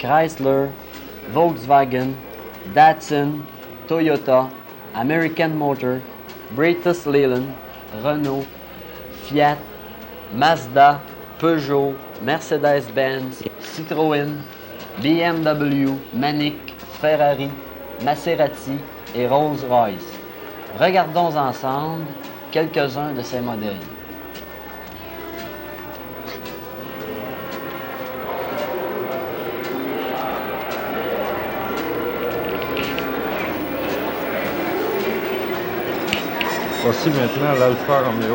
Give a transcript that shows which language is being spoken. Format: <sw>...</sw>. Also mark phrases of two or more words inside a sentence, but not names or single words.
<fr>Chrysler, Volkswagen, Datsun, Toyota, American Motor, British Leyland, Renault, Fiat, Mazda, Peugeot, Mercedes-Benz, Citroën, BMW, Manic, Ferrari, Maserati et Rolls-Royce. Regardons ensemble quelques-uns de ces modèles. Voici maintenant l'Alfa Romeo.</fr>